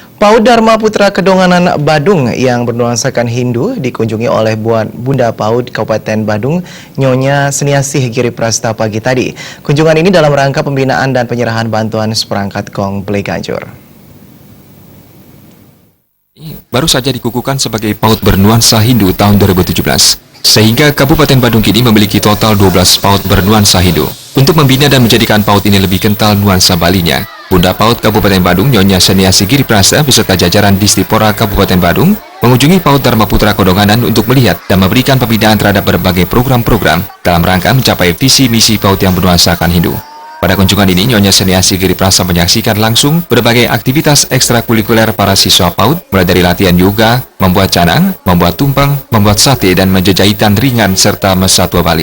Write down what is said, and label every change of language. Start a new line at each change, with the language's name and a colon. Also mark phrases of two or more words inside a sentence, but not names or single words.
Indonesian: PAUD Dharma Putra Kedonganan Badung yang bernuansakan Hindu dikunjungi oleh Bunda PAUD Kabupaten Badung, Nyonya Seniasih Giri Prasta pagi tadi. Kunjungan ini dalam rangka pembinaan dan penyerahan bantuan seperangkat gong Bleganjur. Baru saja dikukuhkan sebagai PAUD bernuansa Hindu tahun 2017. Sehingga Kabupaten Badung kini memiliki total 12 PAUD bernuansa Hindu. Untuk membina dan menjadikan PAUD ini lebih kental nuansa Balinya, Bunda PAUD Kabupaten Badung, Nyonya Seniasih Giri Prasta beserta jajaran Distipora Kabupaten Badung mengunjungi PAUD Dharma Putra Kedonganan untuk melihat dan memberikan pembinaan terhadap berbagai program-program dalam rangka mencapai visi misi PAUD yang bernuansakan Hindu. Pada kunjungan ini, Nyonya Seniasih Giri Prasta menyaksikan langsung berbagai aktivitas ekstrakurikuler para siswa PAUD, mulai dari latihan yoga, membuat canang, membuat tumpeng, membuat sate, dan menjajahitan ringan serta mesatwa Bali.